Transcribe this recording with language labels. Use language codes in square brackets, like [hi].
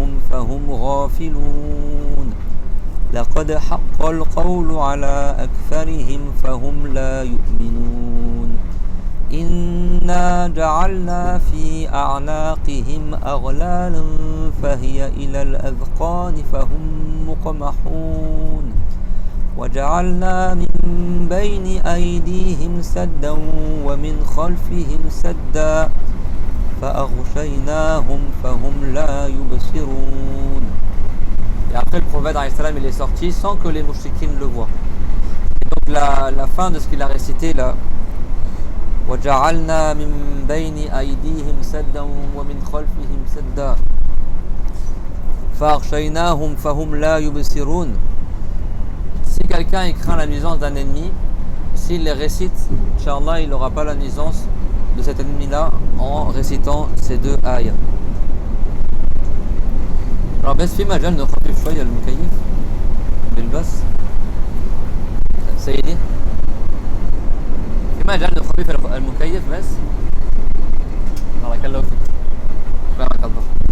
[ar] فهم غافلون لقد حق القول على أكثرهم فهم لا يؤمنون إنا جعلنا في أعناقهم أغلالا فهي إلى الأذقان فهم مقمحون وجعلنا من بين أيديهم سدا ومن خلفهم سدا فأغشيناهم فهم لا يبصرون. [fr] Et après le prophète il est sorti sans que les mouchriquines le voient. Et donc la fin de ce qu'il a récité là, [ar] وجعلنا من بين أيديهم سدا ومن خلفهم سدا فأغشيناهم فهم لا يبصرون. [fr] Si quelqu'un craint la nuisance d'un ennemi, s'il les récite, Inch'Allah, il n'aura pas la nuisance de cet ennemi-là en récitant ces deux ayats. Alors [ar] بس في مجال نخفف شوية المكيف بالبس سيدي، في مجال نخفف المكيف بس بارك الله فيك بارك الله.